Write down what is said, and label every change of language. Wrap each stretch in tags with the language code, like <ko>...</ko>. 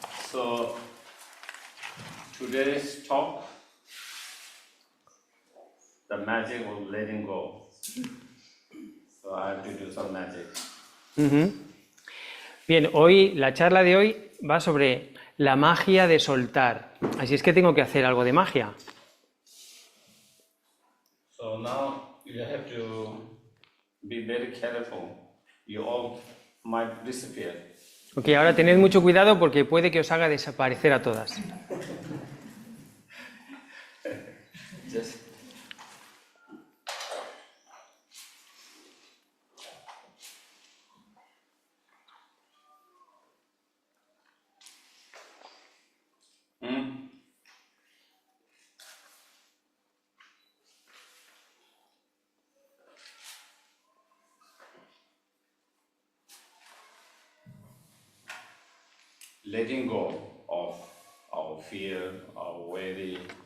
<en>So today's talk, the magic of letting go. So I have to do some magic.</en> <es>Bien, hoy la charla de hoy va sobre la magia de soltar. Así es que tengo que hacer algo de magia.</es> <en>So now you have to be very careful. You all might disappear.</en> <es>Ok, ahora tened mucho cuidado porque puede que os haga desaparecer a todas.</es> <en>Just letting go of our fear, our worry,</en>